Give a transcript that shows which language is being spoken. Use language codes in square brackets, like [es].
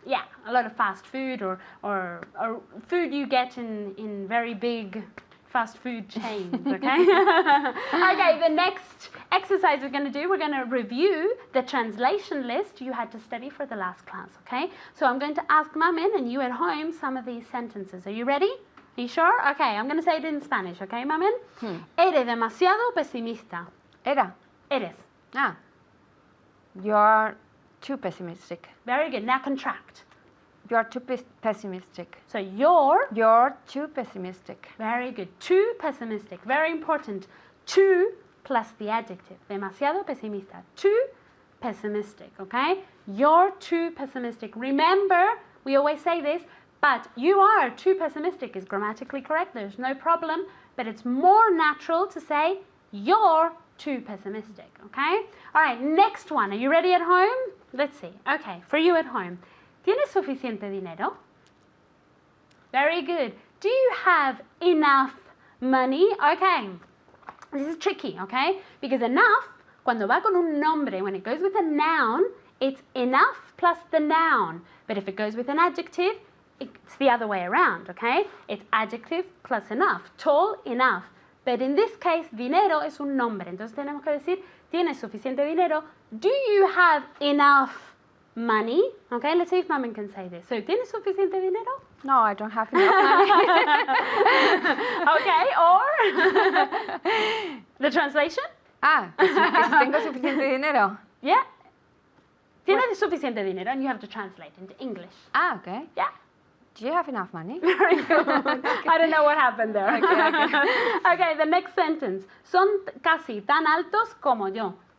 [en] Yeah, a lot of fast food or food you get in very big fast food chains, okay? Okay, the next exercise we're going to do, we're going to review the translation list you had to study for the last class, okay? So I'm going to ask Mamen and you at home some of these sentences. Are you ready? Are you sure? Okay, I'm going to say it in Spanish, okay, Mamen? [es] Eres demasiado pesimista. Era. Eres. Ah. [en] You are too pessimistic. Very good. Now contract. You are too pessimistic. So you're You're too pessimistic. very good. Too pessimistic. Very important. Too plus the adjective. [es] Demasiado pesimista. [en] Too pessimistic, okay? You're too pessimistic. Remember, we always say this, but you are too pessimistic is grammatically correct. There's no problem, but it's more natural to say you're too pessimistic, okay? All right, next one. Are you ready at home? Let's see. Okay, for you at home. [es] ¿Tienes suficiente dinero? [en] Very good. Do you have enough money? Okay. This is tricky, okay? Because enough, [es] cuando va con un nombre, [en] when it goes with a noun, it's enough plus the noun. But if it goes with an adjective, it's the other way around, okay? It's adjective plus enough. Tall, enough. But in this case, [es] dinero es un nombre. Entonces tenemos que decir, ¿tienes suficiente dinero? [en] Do you have enough money? Okay, let's see if Mamen can say this. So, [es] ¿tienes suficiente dinero? [en] No, I don't have enough money. Okay, or the translation? [es] Que si tengo suficiente dinero. [en] Yeah. [es] ¿Tienes suficiente dinero? [en] And you have to translate into English. Okay. Yeah. Do you have enough money? Very good. I don't know what happened there. Okay, the next sentence. [es] Son casi tan altos como yo.